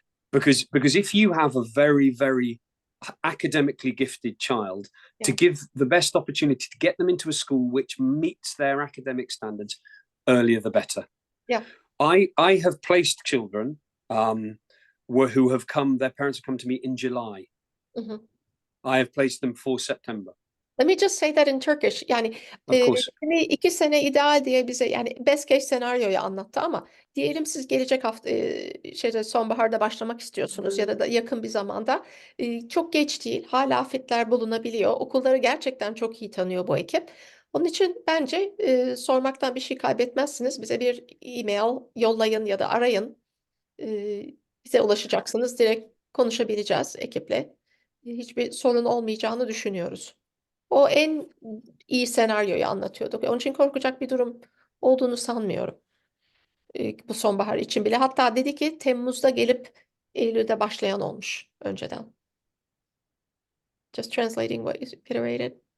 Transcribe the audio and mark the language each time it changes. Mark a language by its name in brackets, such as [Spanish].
[English] Because if you have a very, very academically gifted child, to give the best opportunity to get them into a school which meets their academic standards, earlier the better. Yeah. I have placed children who have come, their parents have come to me in July. Mm-hmm. I have placed them for September. Let me just say that in Turkish. [Turkish] Yani [English] Of course. [Turkish] 2 sene ideal diye bize, yani [English] best case [Turkish] senaryoyu anlattı, ama diyelim siz gelecek hafta sonbaharda başlamak istiyorsunuz ya da yakın bir zamanda, çok geç değil, hala fitler bulunabiliyor. Okulları gerçekten çok iyi tanıyor bu ekip. Onun için bence sormaktan bir şey kaybetmezsiniz. Bize bir e-mail yollayın ya da arayın. Bize ulaşacaksınız. Direkt konuşabileceğiz ekiple. Hiçbir sorun olmayacağını düşünüyoruz. O en iyi senaryoyu anlatıyorduk. Onun için korkacak bir durum olduğunu sanmıyorum. Bu sonbahar için bile. Hatta dedi ki Temmuz'da gelip Eylül'de başlayan olmuş önceden. [English] Just translating what is iterated.